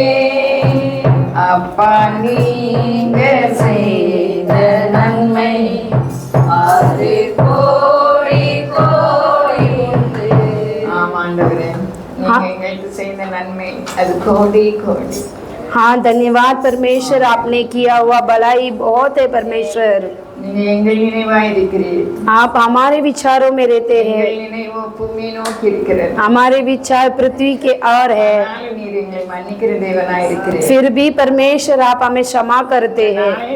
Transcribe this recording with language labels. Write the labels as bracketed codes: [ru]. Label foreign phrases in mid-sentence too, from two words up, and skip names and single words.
[ta] அப்பா நீங்க செய்த நன்மை அது கோடி கோடி. ஆமாண்டவரே, நீங்க எங்களுக்கு செய்த நன்மை அது கோடி கோடி. [hi] हाँ, धन्यवाद परमेश्वर, आपने किया हुआ भलाई बहुत है परमेश्वर। आप हमारे विचारों में रहते हैं, हमारे विचार पृथ्वी के और है, फिर भी परमेश्वर आप हमें क्षमा करते हैं।